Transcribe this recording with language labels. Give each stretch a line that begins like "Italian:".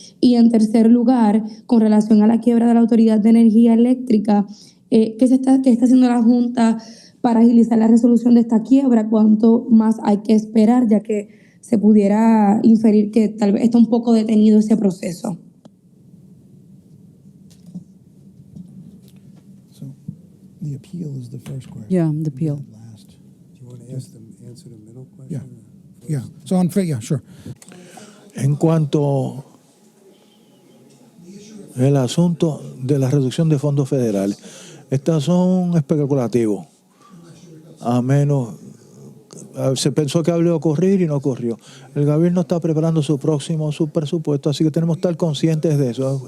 Spanish: Y en tercer lugar, con relación a la quiebra de la Autoridad de Energía Eléctrica, ¿qué está haciendo la Junta para agilizar la resolución de esta quiebra? ¿Cuánto más hay que esperar, ya que se pudiera inferir que tal vez está un poco detenido ese proceso?
English: The appeal is the first question. Yeah, the appeal. Last. Do you want to answer the middle question? Yeah. Yeah. So yeah, sure.
Spanish: En cuanto al asunto de la reducción de fondos federales, estos son especulativos. A menos se pensó que habría ocurrir y no ocurrió. El gobierno está preparando su presupuesto, así que tenemos que estar conscientes de eso.